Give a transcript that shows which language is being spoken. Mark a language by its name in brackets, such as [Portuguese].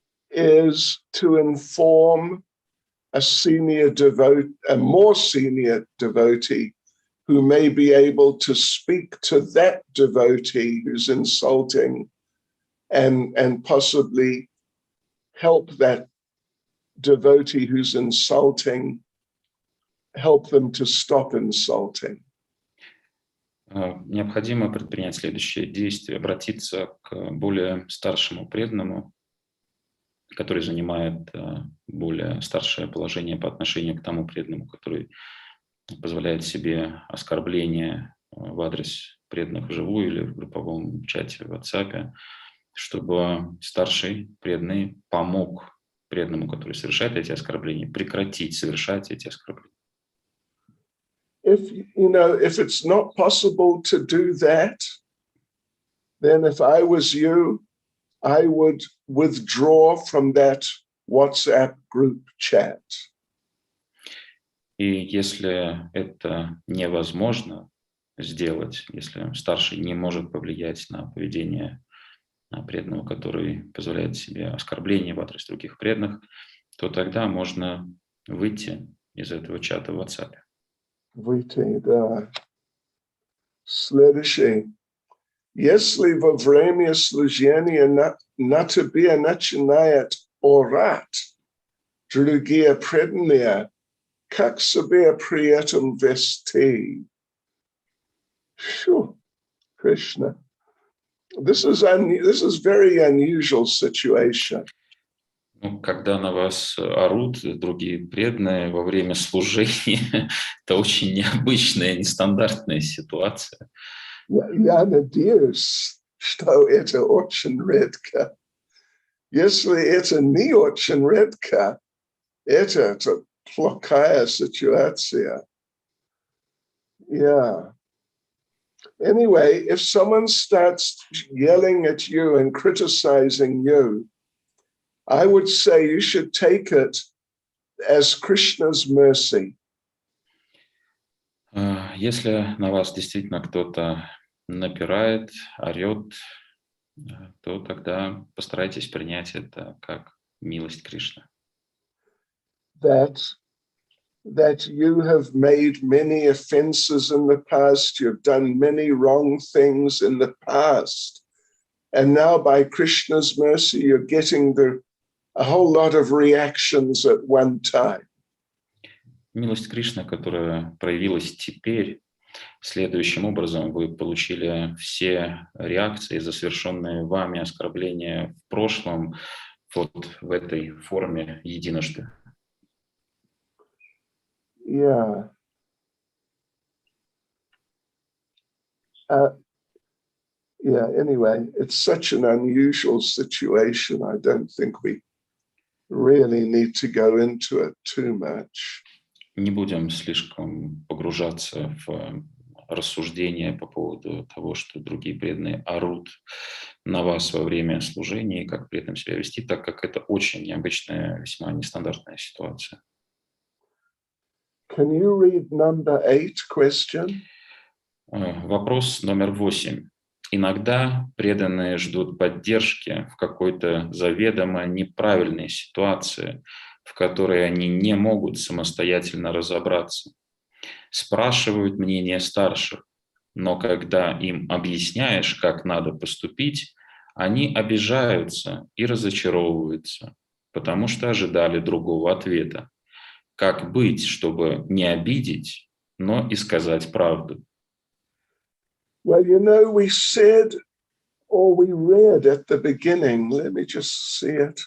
[English] is to inform a more senior devotee who may be able to speak to that devotee who's insulting and possibly help that devotee who's insulting, help them to stop insulting. [Russian] Необходимо предпринять следующее действие: обратиться к более старшему преданному, который занимает более старшее положение по отношению к тому преданному, который позволяет себе оскорбления в адрес преданных вживую или в групповом чате в WhatsApp, чтобы старший преданный помог преданному, который совершает эти оскорбления, прекратить совершать эти оскорбления. [English] If it's not possible to do that, then if I was you, I would withdraw from that WhatsApp group chat. [Russian] И если это невозможно сделать, если старший не может повлиять на поведение преданного, который позволяет себе оскорбления в адрес других преданных, то тогда можно выйти из этого чата в WhatsApp. Выйти, да. Следующий. Если во время служения на тебя начинает орать другие преданные, как себя при этом вести? [English] Krishna. This is very unusual situation. [Russian] Ну, когда на вас орут другие преданные во время служения, это очень необычная, нестандартная ситуация. Я надеюсь, что это очень редко. Если это не очень редко, это плохая ситуация. [English] Yeah. Anyway, if someone starts yelling at you and criticizing you, I would say you should take it as Krishna's mercy. [Russian] Если на вас действительно кто-то напирает, орет, то тогда постарайтесь принять это как милость Кришны. [English] That you have made many offenses in the past, you've done many wrong things in the past, and now by Krishna's mercy, you're getting a whole lot of reactions at one time. [Russian] Милость Кришны, которая проявилась теперь, следующим образом вы получили все реакции за совершенные вами оскорбления в прошлом вот в этой форме единожды. [English] Yeah. Anyway, it's such an unusual situation. I don't think we really need to go into it too much. [Russian] Не будем слишком погружаться в рассуждения по поводу того, что другие преданные орут на вас во время служения и как при этом себя вести, так как это очень необычная, весьма нестандартная ситуация. [English] Can you read number 8 question? [Russian] Вопрос номер 8. Иногда преданные ждут поддержки в какой-то заведомо неправильной ситуации, в которой они не могут самостоятельно разобраться. Спрашивают мнение старших, но когда им объясняешь, как надо поступить, они обижаются и разочаровываются, потому что ожидали другого ответа. Как быть, чтобы не обидеть, но и сказать правду? [English] Well, we said, or we read at the beginning, let me just see it.